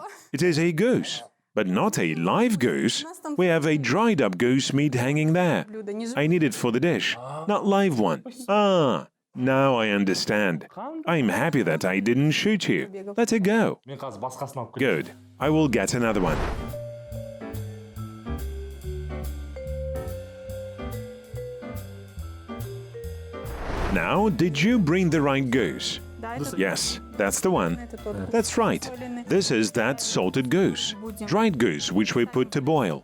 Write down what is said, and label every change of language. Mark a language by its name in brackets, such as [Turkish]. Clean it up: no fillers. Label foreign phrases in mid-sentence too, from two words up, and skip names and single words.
[English] It is a goose, but not a live goose. We have a dried up goose meat hanging there. I need it for the dish, not live one. Ah, now I understand. I'm happy that I didn't shoot you. Let it go. [Kazakh] Мен қазір басқасын алып келемін. [English] Good. I will get another one. Now, did you bring the right goose? Yes, that's the one. That's right. This is that salted goose, dried goose, which we put to boil.